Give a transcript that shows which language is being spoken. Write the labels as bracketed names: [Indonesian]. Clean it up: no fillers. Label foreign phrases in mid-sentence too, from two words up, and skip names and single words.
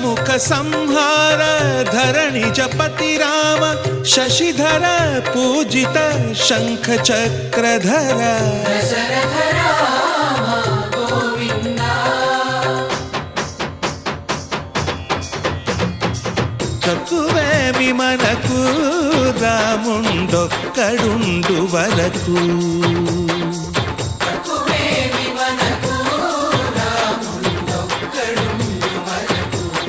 [Sanskrit] संहार धरणिज पति राम शशिधर पूजित शंख चक्रधर दशरथ राम गोविन्द [Telugu] తక్కువేమి మనకు రాముండొక్కడుండు వరకు తక్కువేమి మనకు రాముడొక్కడుండు వరకు